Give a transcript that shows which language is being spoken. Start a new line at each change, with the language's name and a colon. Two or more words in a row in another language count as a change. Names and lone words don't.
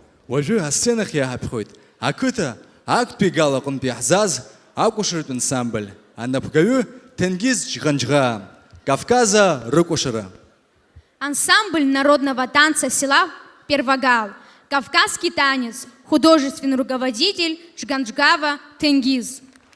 Abkhazian: Уажәы асценахь иааҳаԥхьоит ақыҭа актәи галагәынтә иаҳзаз акәашаратә ансамбль, анапхгаҩы Тенгиз Ҷӷанҷӷа, Кавказа рыкәашара.
Russian: Ансамбль народного танца села Первогал, Кавказский танец, художественный руководитель Ҷғанҷғава Тенгиз.